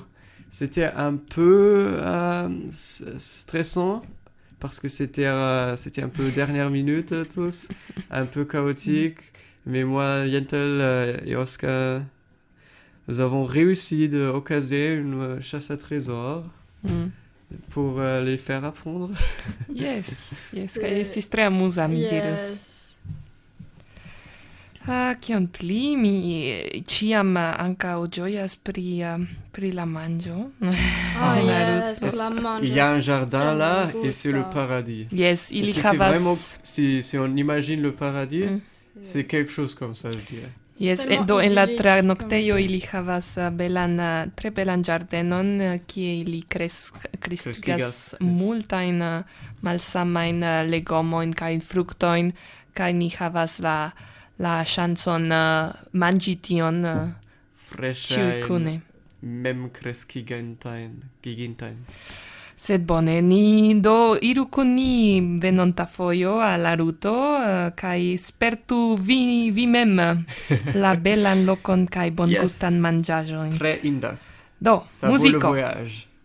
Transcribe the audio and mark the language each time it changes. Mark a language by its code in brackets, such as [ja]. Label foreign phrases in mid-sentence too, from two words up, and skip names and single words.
[fr] C'était un peu stressant parce que c'était un peu dernière minute tous, un peu chaotique. Mais moi, Yentel et Oscar, nous avons réussi d'occaser une chasse à trésors pour les faire apprendre. [eo] Yes, kaj estis tre amuza, mi diras. Kion pli, mi ĉiam ankaŭ ĝojas pri la manĝo. Yes, la manĝo. [fr] Il y a un jardin là et c'est le paradis. [eo] Yes, ili [fr] C'est [eo] havas... [fr] vraiment, si on imagine le paradis, c'est quelque chose comme ça, je dirais. [eo] Yes, [fr] Extremo [eo] do en la [fr] idyllic, [eo] tranoktejo ili havas tre belan ĝardenon, kie ili kreskigas Kreskigas, multajn malsamajn legomojn kaj fruktojn, kaj ni havas la ŝancon manĝi tion ĉiukune. Mem kreskigintajn. Sed bone, ni do iru kun ni venonta fojo al la ruto kaj spertu vi mem la belan lokon kaj bongustan manĝaĵojn. Très indas. Do, [fr] Ça vaut le [eo] muziko. [fr] voyage.